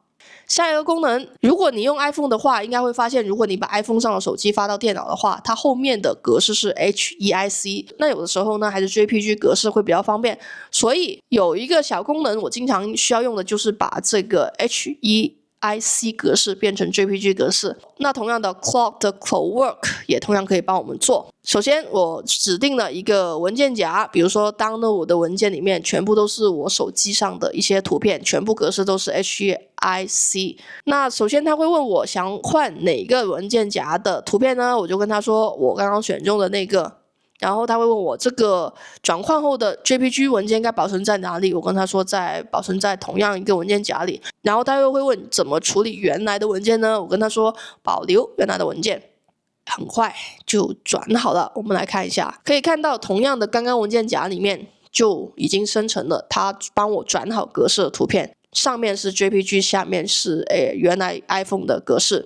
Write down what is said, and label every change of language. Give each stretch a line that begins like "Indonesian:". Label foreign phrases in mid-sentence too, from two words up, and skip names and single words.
Chinese: 下一個功能，如果你用 iPhone 的話，應該會發現如果你把 iPhone 上的手機發到電腦的話，它後面的格式是 HEIC， 那有的時候呢還是 JPG 格式會比較方便，所以有一個小功能我經常需要用的就是把這個 HEIC 格式變成 JPG 格式。那同樣的 Claude 的 Clockwork 也同樣可以幫我們做。首先我指定了一個文件夾，比如說 download 的文件裡面全部都是我手機上的一些图片，全部格式都是 HEIC。那首先他会問我想換哪個文件夾的圖片呢，我就跟他說我剛剛選中的那個，然後他会問我这個轉換後的 JPG 文件該保存在哪裡，我跟他說保存在同樣一個文件夾裡。然後他又會問怎麼處理原來的文件呢，我跟他說保留原來的文件。很快就轉好了，我們來看一下，可以看到同樣的剛剛文件夾裡面就已經生成了他幫我轉好格式的圖片，上面是 JPG， 下面是原來 iPhone 的格式。